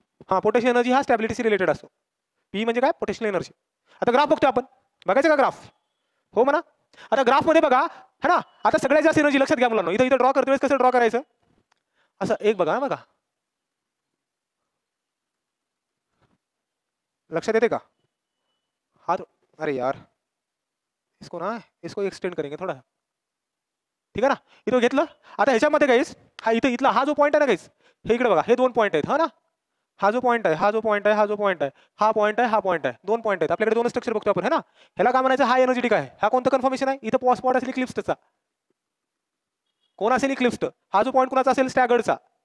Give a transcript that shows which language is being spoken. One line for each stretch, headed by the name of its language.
Marathi: हा, potential energy हा स्टॅबिलिटीशी related असतो. पी म्हणजे काय? Potential energy. आता ग्राफ बघतोय आपण, बघायचं का ग्राफ? हो म्हणा. आता ग्राफ मध्ये बघा है ना. आता सगळ्यात जास्त एनर्जी लक्षात घ्या मुलांना. इथं ड्रॉ करतोय कसं ड्रॉ करायचं? असं एक बघा बघा, लक्षात येते का?
Hindi: हा अरे यार, इसको एक्सटेंड करेंगे थोड़ा, ठीक है ना.
Marathi: इथं घेतलं. आता ह्याच्यामध्ये गाईस हा इथला हा जो पॉईंट आहे ना गाईस, हे इकडे बघा, हे 2 पॉईंट आहेत हा ना. हा जो पॉईंट आहे, हा जो पॉईंट आहे, हा जो पॉईंट आहे, हा पॉईंट आहे, हा पॉईंट आहे. 2 पॉईंट आहेत आपल्याकडे. 2 स्ट्रक्चर बघतो आपण है ना. ह्याला काय म्हणायचं? हा एनर्जेटिक आहे. हा कोणतं कन्फर्मेशन आहे? इथं स्पॉट असेल इक्लिप्सचा. कोण असेल? इक्लिप्स. हा जो पॉईंट कुणाचा असेल? स्टॅगर्डचा.